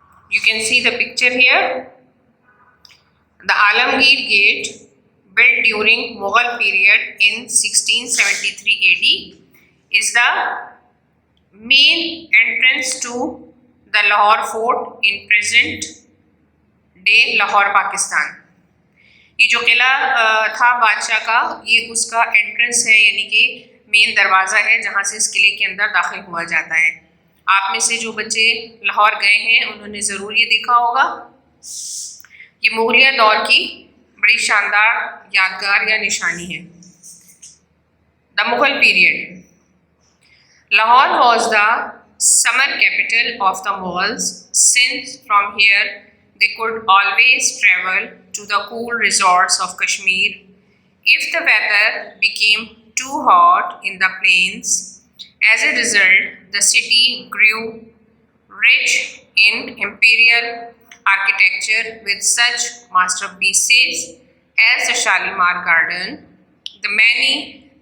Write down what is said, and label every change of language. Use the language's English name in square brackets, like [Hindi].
[English] You can see the picture here. The Alamgir Gate, built during Mughal period in 1673 AD, is the main entrance to the Lahore Fort in present day Lahore, Pakistan. [Urdu] یہ جو قلعہ تھا بادشاہ کا، یہ اس کا entrance ہے، یعنی کہ مین دروازہ ہے جہاں سے اس قلعے کے اندر داخل ہوا جاتا ہے. آپ میں سے جو بچے لاہور گئے ہیں انہوں نے ضرور یہ دیکھا ہوگا. یہ مغلیہ دور کی بڑی شاندار یادگار یا نشانی ہے. [English] The Mughal period. Lahore was the summer capital of the Mughals, since from here they could always travel to the cool resorts of Kashmir. If the weather became too hot in the plains, as a result, the city grew rich in imperial architecture with such masterpieces as the Shalimar Garden, the many